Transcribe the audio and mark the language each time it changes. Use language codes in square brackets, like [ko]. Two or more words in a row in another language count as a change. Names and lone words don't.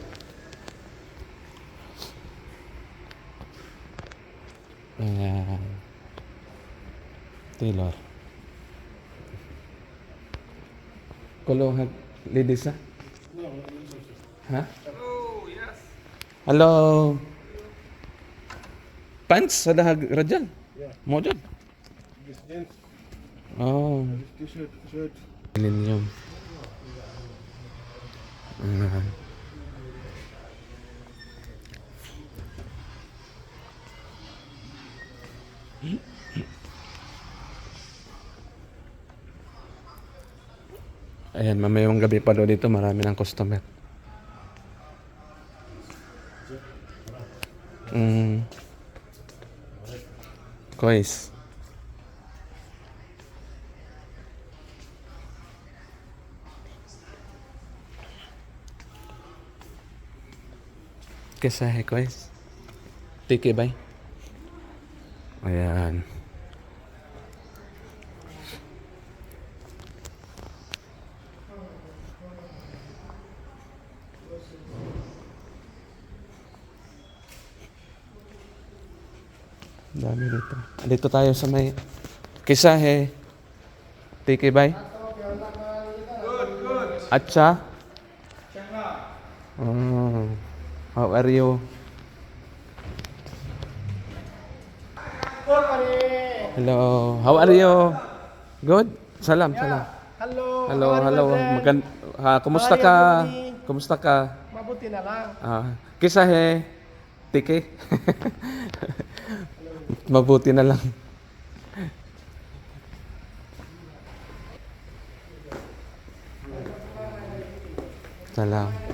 [tl] Ayan. Taylor. Kulungan. [en] Ladies ha? Ha? Oh, yes. [tl] Hello. Pants sa dahag Rajal? [en] Yeah. Model? This jeans, Oh. this t-shirt, shirt. Millennium. [tl] Ayan. Ayan, mamayong gabi pa daw dito, marami ng customer. [en] Guys. [hi] कैसा है guys? ठीक है भाई. [tl] Ayan. Dami dito. Dito tayo sa may Kisahe. Tiki bay. [en] Good. Acha. Oh. How are you? Hello. How are you? Good. Salam. Hello. Hello. [tl] Kumusta ka? Kumusta ka? Mabuti na lang. Kisahe. Tiki. Mabuti na lang. Salam.